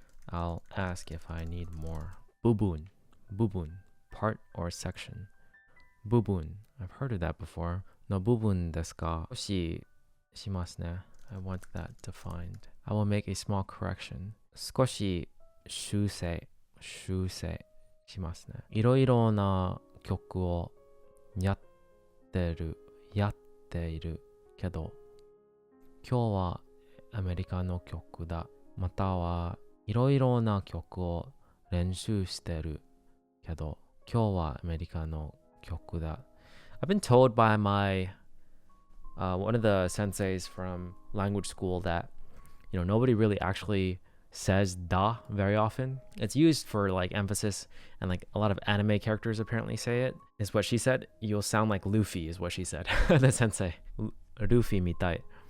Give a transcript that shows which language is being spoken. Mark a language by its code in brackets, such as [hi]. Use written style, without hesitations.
[en] I'll ask if I need more. Bubun, part or section. Bubun, I've heard of that before. [ja] No bubun desu ka? Shimasu ne. [en] I want that defined. I will make a small correction. [ja] 少し修正しますね。いろいろな曲をやっているけど、今日はアメリカの曲だ。またはいろいろな曲を練習してるけど、今日はアメリカの曲だ。 [en] I've been told by my one of the senseis from language school that nobody really actually says da very often. It's used for like emphasis, and like a lot of anime characters apparently say it, is what she said. You'll sound like Luffy is what she said. The sensei. [ja] Luffy mitai.